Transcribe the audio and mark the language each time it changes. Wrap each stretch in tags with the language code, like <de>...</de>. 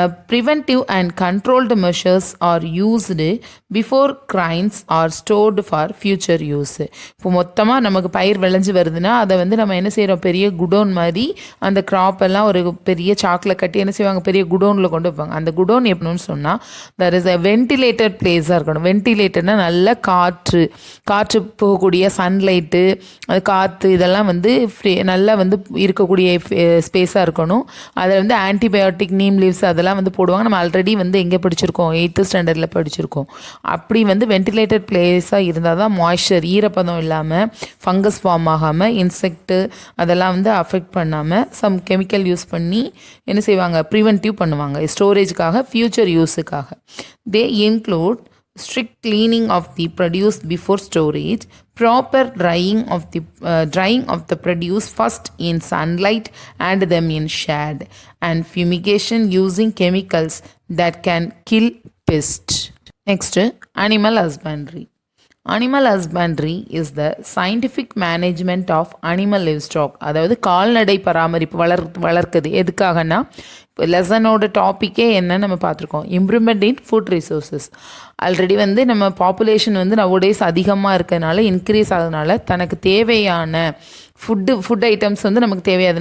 <en>Preventive and controlled measures are used before grains are stored for future use.</en> <ta>இப்போ மொத்தமாக நமக்கு பயிர் விளைஞ்சு வருதுன்னா அதை வந்து நம்ம என்ன செய்கிறோம், பெரிய குடோன் மாதிரி அந்த கிராப் எல்லாம் ஒரு பெரிய சாக்கில் கட்டி என்ன செய்வாங்க, பெரிய குடோனில் கொண்டு வைப்பாங்க. அந்த குடோன் எப்படின்னு சொன்னால்</ta> <en>that is a ventilated</en> <ta>பிளேஸாக இருக்கணும். வென்டிலேட்டர்னால் நல்ல காற்று போகக்கூடிய சன்லைட்டு, அது காற்று இதெல்லாம் வந்து நல்லா வந்து இருக்கக்கூடிய ஸ்பேஸாக இருக்கணும். அதில் வந்து ஆன்டிபயோட்டிக், நீம் லீவ்ஸ் அதெல்லாம் வந்து போடுவாங்க. நம்ம ஆல்ரெடி வந்து எங்கே படிச்சிருக்கோம், 8th ஸ்டாண்டர்டில் படிச்சிருக்கோம். அப்படி வந்து வென்டிலேட்டட் பிளேஸாக இருந்தால் தான் மாய்ஸ்சர், ஈரப்பதம் இல்லாமல் ஃபங்கஸ் ஃபார்ம் ஆகாமல், இன்செக்ட்டு அதெல்லாம் வந்து அஃபெக்ட் பண்ணாமல் சம் கெமிக்கல் யூஸ் பண்ணி என்ன செய்வாங்க, ப்ரிவென்டிவ் பண்ணுவாங்க ஸ்டோரேஜுக்காக, future யூஸுக்காக.</ta> <en>They include strict cleaning of the produce before storage, proper drying of the produce first in sunlight and then in shade, and fumigation using chemicals that can kill pests. Next, animal husbandry. Animal husbandry is the scientific management of animal livestock.</en> <ta>அதாவது கால்நடை பராமரிப்பு வளர்க்குது. எதுக்காகனா இப்போ லெசனோட டாப்பிக்கே என்ன நம்ம பார்த்துருக்கோம், improvement in food resources. Already வந்து நம்ம பாப்புலேஷன் வந்து நவடேஸ் அதிகமாக இருக்கிறதுனால, இன்க்ரீஸ் ஆகுதுனால தனக்கு தேவையான ஃபுட் ஐட்டம்ஸ் வந்து நமக்கு தேவையாது.</ta>